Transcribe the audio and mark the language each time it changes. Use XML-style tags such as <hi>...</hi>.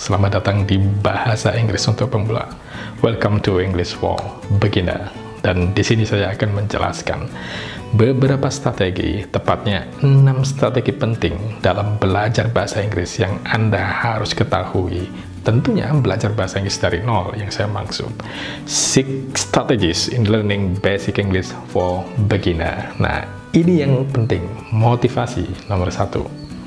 <id>Selamat datang di Bahasa Inggris untuk Pemula.</id> <en>Welcome to English for Beginner.</en> <id>Dan di sini saya akan menjelaskan beberapa strategi, tepatnya 6 strategi penting dalam belajar bahasa Inggris yang Anda harus ketahui. Tentunya belajar bahasa Inggris dari nol yang saya maksud.</id> <en>6 strategies in learning basic English for beginner.</en> <id>Nah, ini yang penting, motivasi nomor 1.</id>